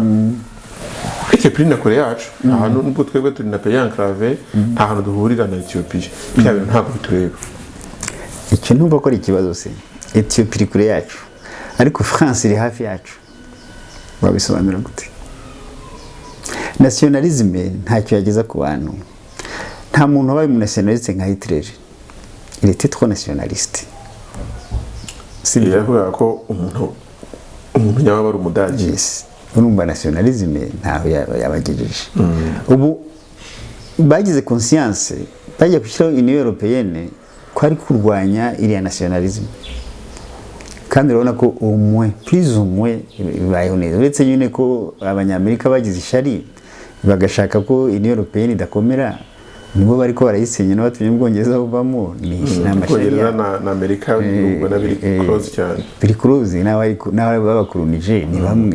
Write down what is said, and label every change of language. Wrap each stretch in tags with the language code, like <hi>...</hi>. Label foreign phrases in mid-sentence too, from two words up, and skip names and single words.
<rw>Ethiopia na Korea yacu ahantu nubwo twebwe turi na</rw> <fr>pays enclave,</fr> <rw>nta hantu duhurira na Ethiopia, bya bintu ntabwo bitureba. Icyo numva ko ari ikibazo se. Ethiopia iri kure yacu ariko France iri hafi yacu, babisobanura gute? Nationalisme ntacyo yageza ku bantu. Nta muntu wabaye mu nationaliste nka Hitler.</rw> <fr>Il était trop nationaliste.</fr> <rw>Yavuga ko umuntu nyaba ari umudage. Yes. Urumva nationalisme ntaho yabagejeje. Ubu bagize conscience bajya gushyiraho Union Européenne ko ari kurwanya iriya nationalisme, kandi urabona ko</rw> <fr>plus ou moins</fr> <rw>bibayeho neza. Uretse nyine ko abanyamerika bagize ishari bagashaka ko Union Européenne idakomera, nibo bari ko barayisenya n'abatumye mu Bwongereza buvamo n'amashari na Amerika ubona biri close cyane. Biri close n'aho babakolonije ni bamwe.</rw>